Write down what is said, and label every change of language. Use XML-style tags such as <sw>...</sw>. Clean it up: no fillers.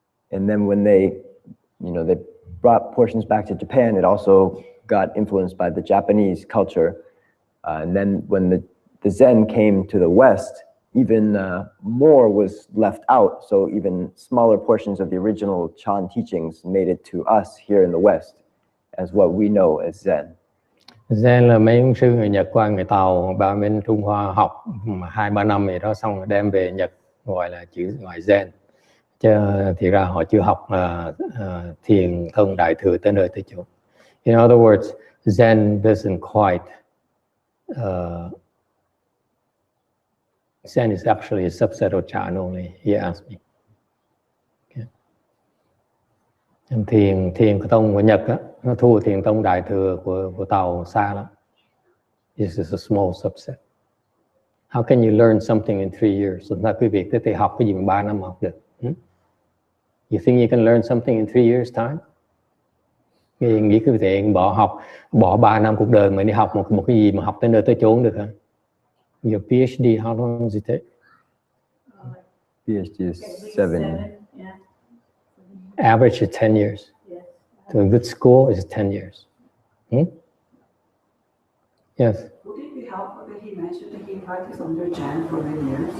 <en>And then when they brought portions back to Japan, it also got influenced by the Japanese culture. And then when the Zen came to the West, even more was left out. So even smaller portions of the original Chan teachings made it to us here in the West as what we know as Zen.</en> <vi>Zen là mấy ông sư người Nhật qua người Tàu ba bên Trung Hoa học 2-3 năm gì đó xong rồi đem về Nhật gọi là chữ gọi Zen. Chứ thì ra họ chưa học thiền tông đại thừa tới nơi tới chỗ.</vi> <en>In other words, Zen doesn't quite Zen is actually a subset of Chan only, he asked me. Okay.</en> <vi>Thiền của tông của Nhật á, nó thua thiền tông đại thừa của Tàu xa lắm.</vi> <en>This is a small subset. How can you learn something in 3 years?</en> <vi>Là quý vị có thể học cái gì mà 3 năm học được?</vi> <en>You think you can learn something in 3 years time?</en> <vi>Nghĩ quý vị bỏ 3 năm cuộc đời mà đi học một cái gì mà học tới nơi tới chốn được hả?</vi> <en>Your PhD, how long does it take? PhD is 7. Yeah. Average is 10 years. Yes. To a good school is 10 years. Yes? Would it be helpful that he mentioned that he practiced under Chan for many years?</en>